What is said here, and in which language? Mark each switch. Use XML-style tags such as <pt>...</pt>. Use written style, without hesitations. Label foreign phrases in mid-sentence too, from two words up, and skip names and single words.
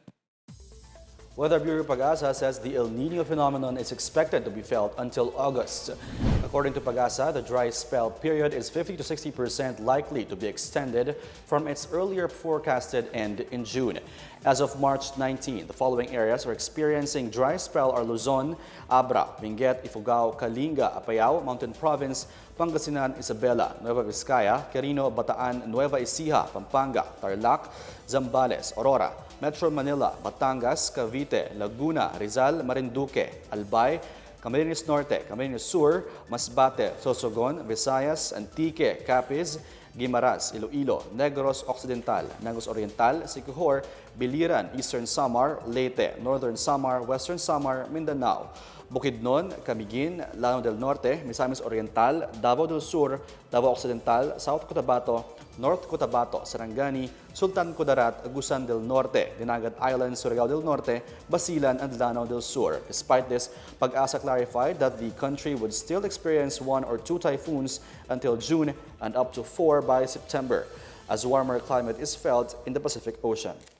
<en>Weather Bureau Pag-asa says the El Niño phenomenon is expected to be felt until August. According to Pag-asa, the dry spell period is 50 to 60% likely to be extended from its earlier forecasted end in June. As of March 19, the following areas are experiencing dry spell are Luzon, Abra, Benguet, Ifugao, Kalinga, Apayao, Mountain Province, Pangasinan, Isabela, Nueva Vizcaya, Quirino, Bataan, Nueva ECIJA, Pampanga, Tarlac, Zambales, Aurora, Metro Manila, Batangas, Cavite, Laguna, Rizal, Marinduque, Albay, Camarines Norte, Camarines Sur, Masbate, Sorsogon, Visayas, Antique, Capiz, GUIMARAS, ILOILO, NEGROS, OCCIDENTAL, Negros Oriental, SIQUIJOR, Biliran, Eastern Samar, Leyte, Northern Samar, Western Samar, Mindanao, Bukidnon, Camiguin, Lanao del Norte, Misamis Oriental, Davao del Sur, Davao Occidental, South Cotabato, North Cotabato, Sarangani, Sultan Kudarat, Agusan del Norte, Dinagat Islands, Surigao del Norte, Basilan, and Lanao del Sur. Despite this, Pag-asa clarified that the country would still experience 1 or 2 typhoons until June and up to 4 by September, as warmer climate is felt in the Pacific Ocean.</en>